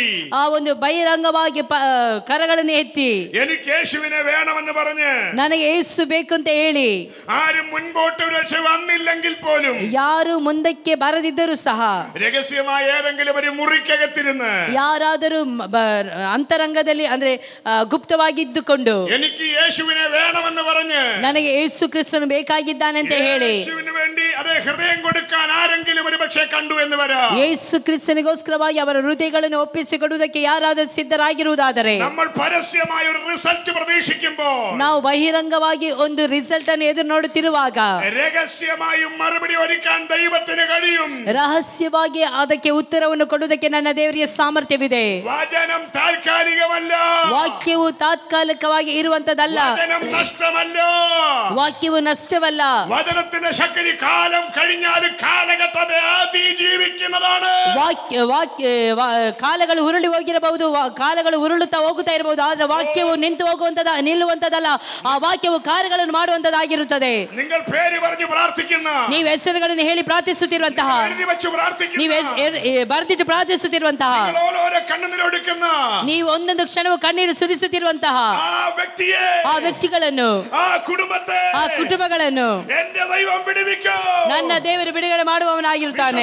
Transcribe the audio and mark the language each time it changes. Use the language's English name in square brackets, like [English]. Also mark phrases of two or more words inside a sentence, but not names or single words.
[Kannada] ಆ ಒಂದು ಬಹಿರಂಗವಾಗಿ ಕರಗಳನ್ನು ಎತ್ತಿ [Malayalam] എനിക്ക് യേശുവിനെ വേണമെന്ന് പറഞ്ഞ് [Kannada] ನನಗೆ ಯೇಸು ಬೇಕು ಅಂತ ಹೇಳಿ [Malayalam] ആരും മുൻപോട്ട് രക്ഷ വന്നില്ലെങ്കിൽ പോലും [Kannada] ಯಾರು ಮುಂದಕ್ಕೆ ಬರದಿದ್ದರೂ ಸಹ [Malayalam] രഹസ്യമായ ഏതെങ്കിലും ഒരു മുറിക്കകത്തിരുന്ന് [Kannada] ಯಾರಾದರೂ ಅಂತರಂಗದಲ್ಲಿ ಅಂದ್ರೆ ಗುಪ್ತವಾಗಿದ್ದುಕೊಂಡು [Malayalam] എനിക്ക് യേശുവിനെ വേണമെന്ന് പറഞ്ഞ് [Kannada] ನನಗೆ ಯೇಸು ಕ್ರಿಸ್ತನು ಬೇಕಾಗಿದ್ದಾನೆ ಅಂತ ಹೇಳಿ [Malayalam] യേശുവിന് വേണ്ടി അതേ ഹൃദയം കൊടുക്കാൻ ആരെങ്കിലും ഒരു പക്ഷേ കണ്ടു എന്ന് വരാം. [Kannada] ಯೇಸು ಕ್ರಿಸ್ತನಿಗೋಸ್ಕರವಾಗಿ ಅವರ ಹೃದಯಗಳನ್ನು ಒಪ್ಪಿಸಿಕೊಡುವುದಕ್ಕೆ ಯಾರಾದರೂ ಸಿದ್ಧರಾಗಿರುವುದಾದರೆ [Malayalam] നമ്മൾ പരസ്യമായ ഒരു റിസൾട്ട് പ്രതീക്ഷിക്കുമ്പോൾ [Kannada] ನಾವು ಬಹಿರಂಗವಾಗಿ ಒಂದು ರಿಸಲ್ಟ್ ಅನ್ನು ಎದುರು ನೋಡುತ್ತಿರುವಾಗ [Malayalam] രഹസ്യമായും മറുപടി ഒരുക്കാൻ ദൈവത്തിന് കഴിയും. [Kannada] ರಹಸ್ಯವಾಗಿ ಅದಕ್ಕೆ ಉತ್ತರವನ್ನು ಕೊಡುವುದಕ್ಕೆ ನನ್ನ ದೇವರಿಗೆ ಸಾಮರ್ಥ್ಯವಿದೆ. [Malayalam] വചനം താൽക്കാലികമല്ല, [Kannada] ವಾಕ್ಯವು ತಾತ್ಕಾಲಿಕವಾಗಿ ಇರುವಂತದಲ್ಲ, [Malayalam] വചനം നഷ്ടമല്ല, [Kannada] ವಾಕ್ಯವು ನಷ್ಟವಲ್ಲ. [Malayalam] വചനത്തിന്റെ ശക്തി കാലം കഴിഞ്ഞാലും കാലഘട്ടത്തെ അതിജീവിക്കുന്നതാണ്. [Kannada] ಕಾಲಗಳು ಉರುಳಿ ಹೋಗಿರಬಹುದು, ಕಾಲಗಳು ಉರುಳುತ್ತಾ ಹೋಗುತ್ತಾ ಇರಬಹುದು, ಆದ್ರೆ ವಾಕ್ಯವು ನಿಲ್ಲುವಂತದಲ್ಲ. ಆ ವಾಕ್ಯವು ಕಾರ್ಯಗಳನ್ನು ಮಾಡುವಂತದ್ದಾಗಿರುತ್ತದೆ. [Malayalam] നിങ്ങൾ പേര് പറഞ്ഞു പ്രാർത്ഥിക്കുന്ന, [Kannada] ನೀವು ಹೆಸರುಗಳನ್ನು ಹೇಳಿ ಪ್ರಾರ್ಥಿಸುತ್ತಿರುವಂತಹ, ನೀವು ಬರೆದಿಟ್ಟು ಪ್ರಾರ್ಥಿಸುತ್ತಿರುವಂತಹ, ನೀವು ಒಂದೊಂದು ಕ್ಷಣವು ಕಣ್ಣೀರು ಸುರಿಸುತ್ತಿರುವಂತಹ ಆ ವ್ಯಕ್ತಿಗಳನ್ನು, ಆ ಕುಟುಂಬಗಳನ್ನು ನನ್ನ ದೇವರು ಬಿಡುಗಡೆ ಮಾಡುವವನಾಗಿರುತ್ತಾನೆ.